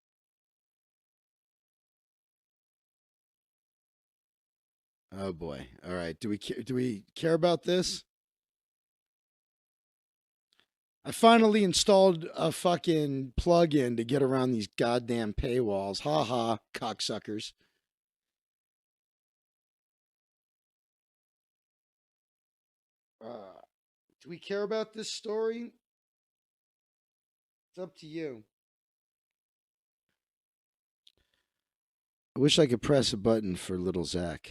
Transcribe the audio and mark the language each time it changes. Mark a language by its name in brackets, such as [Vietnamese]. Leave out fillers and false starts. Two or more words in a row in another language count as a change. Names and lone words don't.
[English] Oh boy. All right. Do we care about this? I finally installed a fucking plug-in to get around these goddamn paywalls. Ha ha, cocksuckers. Do we care about this story? It's up to you. I wish I could press a button for little Zach.